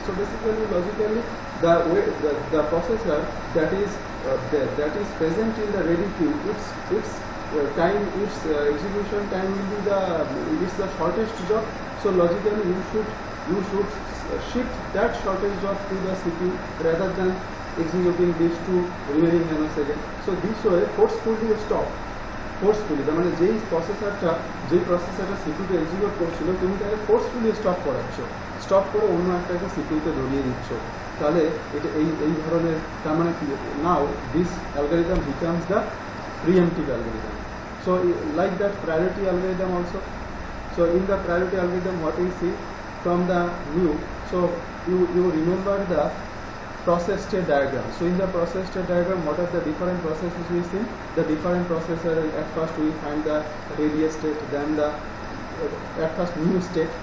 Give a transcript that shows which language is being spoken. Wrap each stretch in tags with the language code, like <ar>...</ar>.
<en>So basically, logically, the processor that is present in the ready queue, its execution time will be the shortest job. So logically, you should shift that shortest job to the CPU rather than executing these 2 remaining nanoseconds. So this way forcefully stop.</en> <bn>Forcefully তার মানে যেই প্রসেসরটা সিপিইউতে execute করছিল তুমি তাকে forcefully stop করাচ্ছো, stop করে অন্য একটাকে সিপিইউতে ধরিয়ে দিচ্ছ, তাহলে এটা এই ধরনের, তার মানে</bn> <en>Now this algorithm becomes the preemptive algorithm. So like that priority algorithm also. So in the priority algorithm, what we see from the view, so you remember the process state diagram. So in the process state diagram, what are the different processes we see? The different processor, at first we find the ready state, then the at first new state.</en>